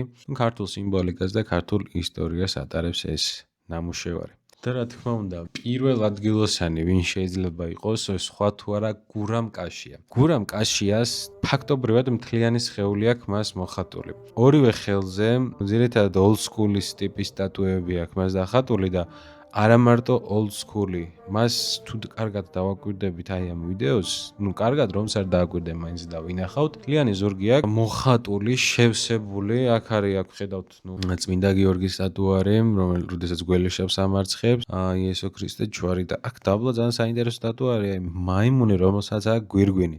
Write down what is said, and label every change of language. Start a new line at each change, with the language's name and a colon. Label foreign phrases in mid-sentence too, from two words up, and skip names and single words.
Georgian: ქართულ სიმბოლიკას და ქართულ ისტორიას ატარებს ეს ნამუშევარი. და რა თქმა უნდა, პირველ ადგილოსანი ვინ შეიძლება იყოს, სხვა თუ არა გურამ კაშია. გურამ კაშიას ფაქტობრივად მთლიანი სხეული აქვს მას მოხატული. ორივე ხელზე ძირითადად
English: old school-
Georgian: ის ტიპის სტატუები აქვს მას დახატული და არა მარტო
English: old school-
Georgian: ი, მას თუ კარგად დავაკვირდებით აი ამ ვიდეოს, ნუ კარგად რომც არ დააკვირდე მაინც და ვინახავთ, მთლიანი ზურგი აქვს მოხატული, შევსებული, აქ არის აქ ხედავთ, ნუ წმინდა გიორგის სტატუა არის, რომელსაც გველეშაპს ამარცხებს, იესო ქრისტე ჯვარი და აქ დაბლა ძალიან საინტერესო სტატუა არის, აი მაიმუნი, რომელსაც აქვს გვირგვინი.